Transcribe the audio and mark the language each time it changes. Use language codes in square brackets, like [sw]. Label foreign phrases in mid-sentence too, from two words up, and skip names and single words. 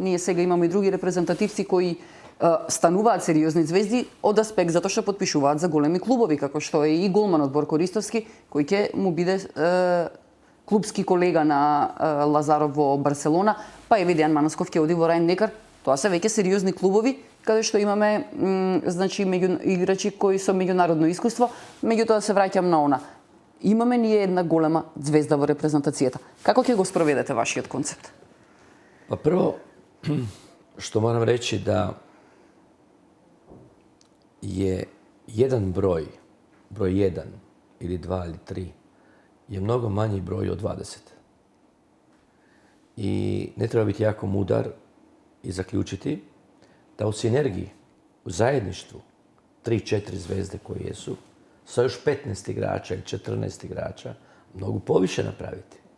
[mk] Ние сега имаме и други репрезентативци кои стануваат сериозни звезди од аспект затоа што потпишуваат за големи клубови, како што е и голманот Борко Ристовски, кој ќе му биде клубски колега на Лазаров во Барселона, па и Дејан Манасков ќе оди во Рајн-Некар. Тоа се веќе сериозни клубови, каде што имаме играчи кои со меѓународно искуство, меѓутоа се враќам на она. Имаме ние една голема звезда во репрезентацијата. Како ќе го спроведете вашиот концепт? [hr] Pa prvo, što moram reći da je jedan broj 1 ili 2 ili 3, je mnogo manji broj od 20. I ne treba biti jako mudar i zaključiti da u sinergiji, u zajedništvu, 3-4 zvezde koje jesu, sa još 15 igrača i 14 igrača, mogu poviše napraviti.